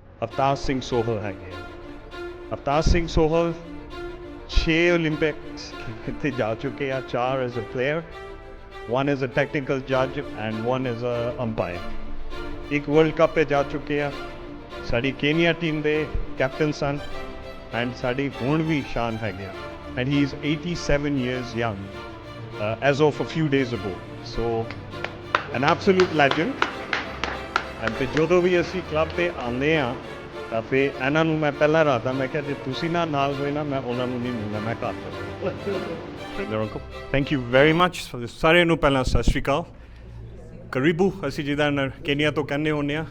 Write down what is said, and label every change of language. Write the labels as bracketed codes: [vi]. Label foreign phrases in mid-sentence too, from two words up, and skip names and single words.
[en] Avtar Singh Sohal [pa] ਹੈਗੇ ਆ। [en] Avtar Singh Sohal 6 Olympics [pa] ਤੇ ਜਾ ਚੁੱਕੇ ਆ, [en] 4 as a player, 1 as a technical judge and 1 as a umpire। [pa] ਇੱਕ ਵਰਲਡ ਕੱਪ ਤੇ ਜਾ ਚੁੱਕੇ ਆ, ਸਾਡੀ ਕੇਨੀਆ ਟੀਮ ਦੇ ਕੈਪਟਨ ਸਨ ਐਂਡ ਸਾਡੀ ਹੁਣ ਵੀ ਸ਼ਾਨ ਹੈਗੇ ਆ। [en] And he is 87 years young as of a few days ago. So an absolute legend। [pa] And ਫਿਰ ਜਦੋਂ ਵੀ ਅਸੀਂ ਕਲੱਬ ਤੇ ਆਉਂਦੇ ਹਾਂ ਤਾਂ ਫਿਰ ਇਹਨਾਂ ਨੂੰ ਮੈਂ ਪਹਿਲਾਂ ਰਾਤਾ, ਮੈਂ ਕਿਹਾ ਜੇ ਤੁਸੀਂ ਨਾਲ ਹੋਏ ਨਾ ਮੈਂ ਉਹਨਾਂ ਨੂੰ ਨਹੀਂ ਮਿਲਣਾ, ਮੈਂ ਘਰ ਚੱਲ। [en] thank you very much. [pa] ਸਾਰਿਆਂ ਨੂੰ ਪਹਿਲਾਂ ਸਤਿ ਸ਼੍ਰੀ ਅਕਾਲ, ਕਰੀਬੂ ਅਸੀਂ ਜਿੱਦਾਂ ਕੇਨੀਆ ਤੋਂ ਕਹਿੰਦੇ ਹੁੰਦੇ ਹਾਂ।